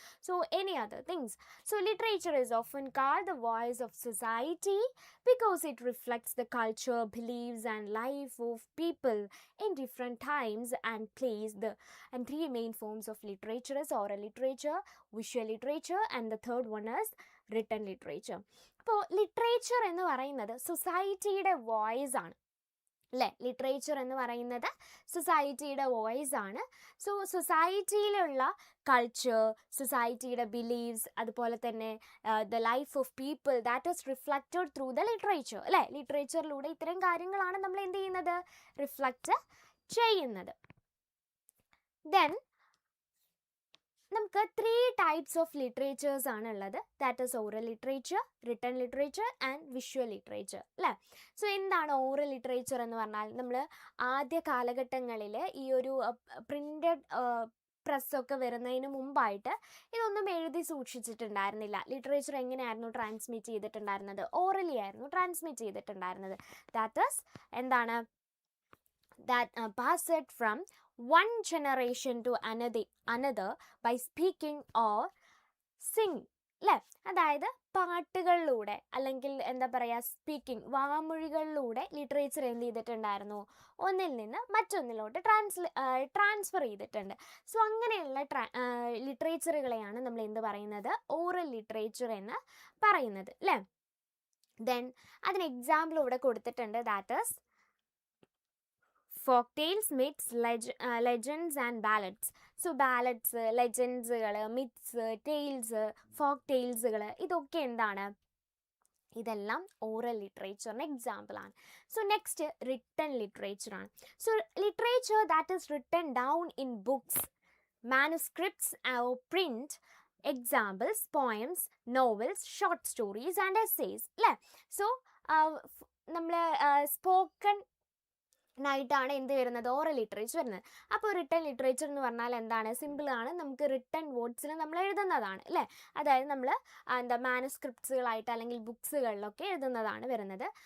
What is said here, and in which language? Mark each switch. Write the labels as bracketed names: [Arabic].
[English] So any other things. So literature is often called the voice of society because it reflects the culture, beliefs and life of people in different times and place. And 3 main forms of literature is oral literature, visual literature and the third one is written literature. [Malayalam] അപ്പോൾ literature എന്ന് പറയുന്നത് സൊസൈറ്റിയുടെ voice ആണ് അല്ലേ. Literature എന്ന് പറയുന്നത് സൊസൈറ്റിയുടെ voice ആണ്. സോ സൊസൈറ്റിയിലുള്ള കൾച്ചർ, സൊസൈറ്റിയുടെ ബിലീവ്സ്, അതുപോലെ തന്നെ [English] The life of people that is reflected through the literature അല്ലേ. [Malayalam] ലിറ്ററേച്ചറിലൂടെ ഇത്തരം കാര്യങ്ങളാണ് നമ്മൾ എന്ത് ചെയ്യുന്നത്, റിഫ്ലക്റ്റ് ചെയ്യുന്നത്. ദെൻ നമുക്ക് 3 ടൈപ്സ് ഓഫ് ലിറ്ററേച്ചേഴ്സ് ആണ് ഉള്ളത്. [English] That is oral literature, written literature and visual literature അല്ലേ. [Malayalam] സോ എന്താണ് ഓറൽ ലിറ്ററേച്ചർ എന്ന് പറഞ്ഞാൽ, നമ്മൾ ആദ്യ കാലഘട്ടങ്ങളിൽ ഈ ഒരു പ്രിൻ്റഡ് പ്രസ്സൊക്കെ വരുന്നതിന് മുമ്പായിട്ട് ഇതൊന്നും എഴുതി സൂക്ഷിച്ചിട്ടുണ്ടായിരുന്നില്ല. ലിറ്ററേച്ചർ എങ്ങനെയായിരുന്നു ട്രാൻസ്മിറ്റ് ചെയ്തിട്ടുണ്ടായിരുന്നത്, ഓറലി ആയിരുന്നു ട്രാൻസ്മിറ്റ് ചെയ്തിട്ടുണ്ടായിരുന്നത്. [English] That is എന്താണ്, that passed from one generation to another by speaking or singing അല്ലേ. [Malayalam] അതായത് പാട്ടുകളിലൂടെ അല്ലെങ്കിൽ എന്താ പറയുക സ്പീക്കിംഗ്, വാമൊഴികളിലൂടെ ലിറ്ററേച്ചർ എന്ത് ചെയ്തിട്ടുണ്ടായിരുന്നു, ഒന്നിൽ നിന്ന് മറ്റൊന്നിലോട്ട് ട്രാൻസ്ഫർ ചെയ്തിട്ടുണ്ട്. സോ അങ്ങനെയുള്ള ലിറ്ററേച്ചറുകളെയാണ് നമ്മൾ എന്ത് പറയുന്നത്, ഓറൽ ലിറ്ററേച്ചർ എന്ന് പറയുന്നത് അല്ലേ. [English] then [Malayalam] അതിന് എക്സാമ്പിൾ ഇവിടെ കൊടുത്തിട്ടുണ്ട്, [English] That is folk tales, myths, legends and ballads. [Malayalam] So ballads, ലെജൻഡ്സുകൾ, myths, tales, folk ടെയിൽസുകൾ ഇതൊക്കെ എന്താണ്? ഇതെല്ലാം ഓറൽ ലിറ്ററേച്ചറിന് എക്സാമ്പിളാണ്. So next written ലിറ്ററേച്ചറാണ്. [English] So literature that is written down in books, manuscripts or print. Examples: poems, novels, short stories and essays. [Malayalam] അല്ലേ? So നമ്മൾ spoken ആയിട്ടാണ് എന്ത് വരുന്നത്? Oral literature വരുന്നത്. അപ്പോൾ റിട്ടൺ ലിറ്ററേച്ചർ എന്ന് പറഞ്ഞാൽ എന്താണ്? സിമ്പിളാണ്, നമുക്ക് റിട്ടൺ വേർഡ്സിൽ നമ്മൾ എഴുതുന്നതാണ് അല്ലേ? അതായത് നമ്മൾ മാനുസ്ക്രിപ്റ്റ്സുകളായിട്ട് അല്ലെങ്കിൽ ബുക്സുകളിലൊക്കെ എഴുതുന്നതാണ് വരുന്നത്.